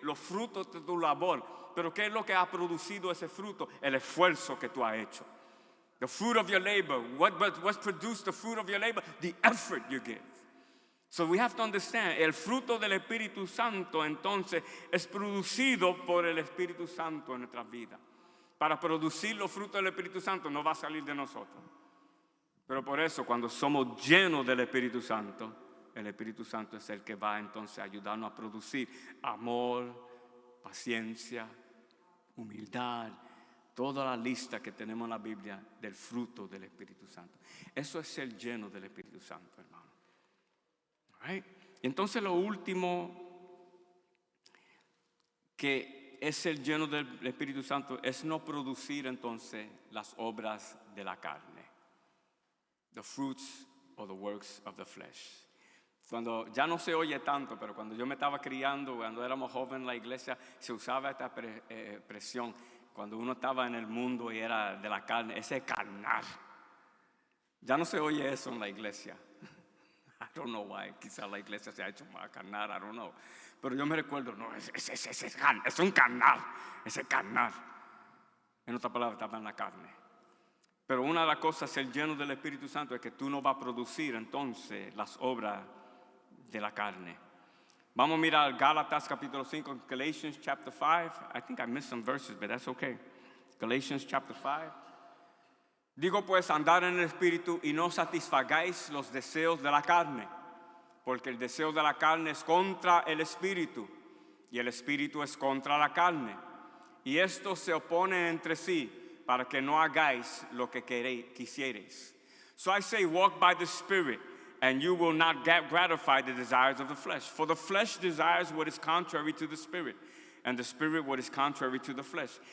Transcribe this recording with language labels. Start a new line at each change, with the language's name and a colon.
Spanish: Los frutos de tu labor. Pero ¿qué es lo que ha producido ese fruto? El esfuerzo que tú has hecho.
English: The fruit of your labor. What's produced the fruit of your labor? The effort you give. So we have to understand,
Spanish: el fruto del Espíritu Santo entonces es producido por el Espíritu Santo en nuestras vidas. Para producir los frutos del Espíritu Santo no va a salir de nosotros. Pero por eso cuando somos llenos del Espíritu Santo, el Espíritu Santo es el que va entonces a ayudarnos a producir amor, paciencia, humildad. Toda la lista que tenemos en la Biblia del fruto del Espíritu Santo. Eso es ser lleno del Espíritu Santo, hermano. Right? Y entonces lo último que es ser lleno del Espíritu Santo es no producir entonces las obras de la carne.
English: The fruits or the works of the flesh.
Spanish: Cuando ya no se oye tanto, pero cuando yo me estaba criando, cuando éramos jóvenes en la iglesia, se usaba esta expresión. Cuando uno estaba en el mundo y era de la carne, ese carnar. Ya no se oye eso en la iglesia.
English: I don't know why.
Spanish: Quizá la iglesia se ha hecho más carnar,
English: I don't know.
Spanish: Pero yo me recuerdo, no, es un carnal, ese carnal. En otra palabra, estaba en la carne. Pero una de las cosas, ser lleno del Espíritu Santo, es que tú no vas a producir entonces las obras de la carne. Vamos a mirar Gálatas capítulo 5,
English: Galatians chapter 5. I think I missed some verses, but that's okay. Galatians chapter 5.
Spanish: Digo pues, andar en el Espíritu y no satisfagáis los deseos de la carne, porque el deseo de la carne es contra el Espíritu y el Espíritu es contra la carne. Y estos se oponen entre sí para que no hagáis lo que quisierais.
English: So I say, walk by the Spirit, and you will not gratify the desires of the flesh. For the flesh desires what is contrary to the Spirit, and the Spirit what is contrary to the flesh.